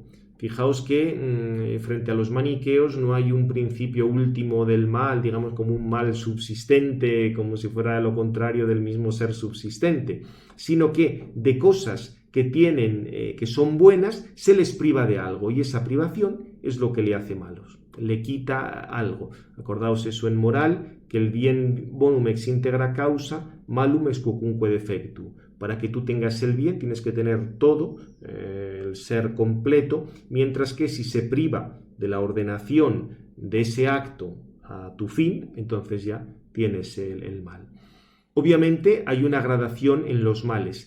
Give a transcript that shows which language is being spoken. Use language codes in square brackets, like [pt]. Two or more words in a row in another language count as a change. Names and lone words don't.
[es] Fijaos que frente a los maniqueos no hay un principio último del mal, digamos como un mal subsistente, como si fuera lo contrario del mismo ser subsistente, sino que de cosas que tienen, que son buenas, se les priva de algo, y esa privación es lo que le hace malos, le quita algo. Acordaos eso en moral, que el bien [la] bonum ex integra causa, malum ex quocunque defectu. [es] Para que tú tengas el bien tienes que tener todo, el ser completo, mientras que si se priva de la ordenación de ese acto a tu fin, entonces ya tienes el mal. Obviamente hay una gradación en los males.